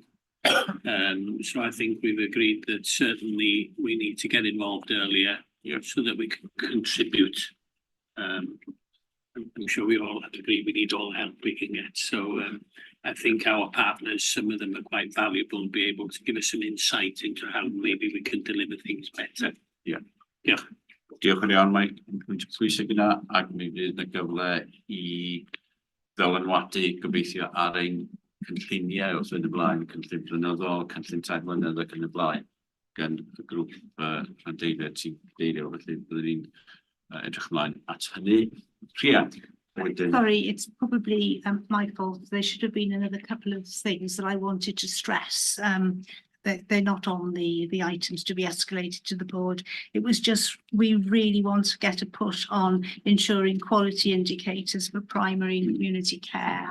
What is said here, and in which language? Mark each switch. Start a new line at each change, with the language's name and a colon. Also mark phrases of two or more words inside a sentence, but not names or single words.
English: So I think we've agreed that certainly we need to get involved earlier so that we can contribute. I'm sure we all agree we need all the help we can get. So I think our partners, some of them are quite valuable and be able to give us some insight into how maybe we can deliver things better. Yeah. Yeah.
Welsh: Diolch yn iawn, Mike. Yn pwysig yna, ac mi fydd y gyfle i ddylanwadu gobeithio ar ein cynlluniau wrth yn y blaen, cynllun blynyddol, cynllun tair mlynedd ac yn y blaen, gan y grŵp rhandeiliad sy'n deilio, felly byddwn ni'n edrych ymlaen at hynny. Rhian.
English: Sorry, it's probably my fault. There should have been another couple of things that I wanted to stress. They're not on the items to be escalated to the board. It was just, we really want to get a push on ensuring quality indicators for primary and community care.